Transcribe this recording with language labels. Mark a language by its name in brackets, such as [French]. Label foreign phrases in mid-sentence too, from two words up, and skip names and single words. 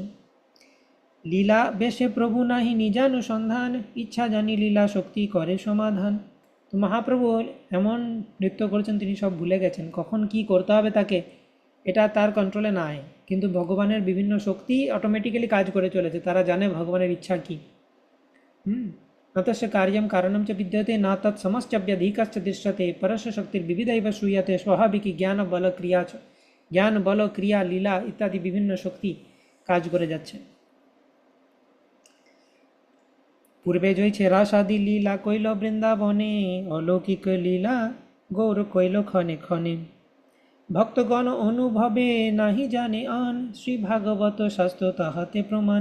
[Bangla] লীলা বেশে প্রভু নাহি নিজানুসন্ধান, ইচ্ছা জানি লীলা শক্তি করে সমাধান। তো মহাপ্রভু এমন নৃত্য করছেন, তিনি সব ভুলে গেছেন, কখন কি করতে হবে তাকে, এটা তার কন্ট্রোলে নাই। কিন্তু ভগবানের বিভিন্ন শক্তি অটোমেটিক্যালি কাজ করে চলেছে, তারা জানে ভগবানের ইচ্ছা কী। [Sanskrit] न तस्य कार्यं कारणं च विद्यते, न तत् समश्चव्यधिकश्च दृश्यते, परस्य शक्तिर्विविधैव श्रूयते, स्वाभाविकी [Bangla] জ্ঞান বল ক্রিয়া চ, জ্ঞান বল ক্রিয়া লীলা ইত্যাদি বিভিন্ন শক্তি কাজ করে যাচ্ছে। পূর্বে জয়ছে রাসাদি লীলা কইল বৃন্দাবনে, অলৌকিক লীলা গৌর কইল ক্ষণে ক্ষণে। ভক্তগণ অনুভবে নাহি জানে আন, শ্রী ভাগবত শাস্ত্র তাহাতে প্রমাণ।